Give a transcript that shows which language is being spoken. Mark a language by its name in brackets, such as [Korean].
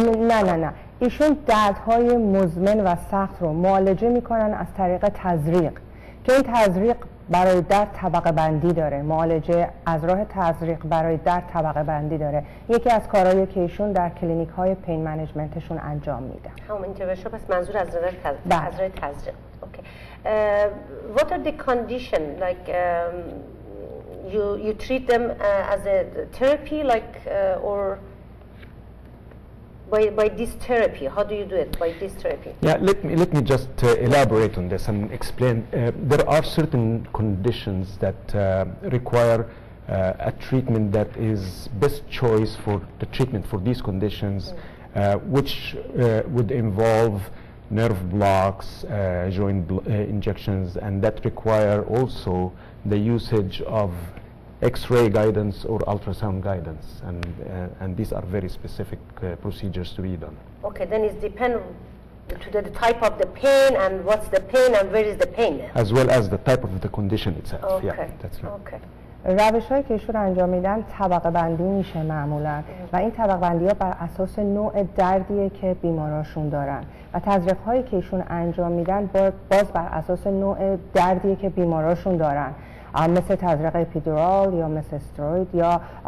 [Persian] نه ایشون دردهای مزمن و سخت رو معالجه میکنن از طریق تزریق که این تزریق برای درد طبقه بندی داره. معالجه از راه تزریق برای درد طبقه بندی داره. یکی از کارهایی که ایشون در کلینیک های پین منیجمنتشون انجام میدن. همون اینترونشن پس منظور از راه تزریق. اوکی. [English] What are the condition like you treat them as a therapy like or by this therapy? How do you do it by this therapy? Yeah, let me just elaborate on this and explain. There are certain conditions that require a treatment that is best choice for the treatment for these conditions, which would involve nerve blocks, joint injections, and that require also the usage of X-ray guidance or ultrasound guidance, and these are very specific procedures to be done. Okay, then it depends to the type of the pain and what's the pain and where is the pain. As well as the type of the condition itself. Okay. Yeah, that's right. Okay. [Persian] روش هایی که ایشون انجام میدن طبقه بندی میشه معمولا و این طبقه بندی ها بر اساس نوع دردیه که بیماراشون دارن و تزریق هایی که ایشون انجام میدن باز بر اساس نوع دردیه که بیماراشون دارن، مثل تزریق اپیدورال یا مثل استروید یا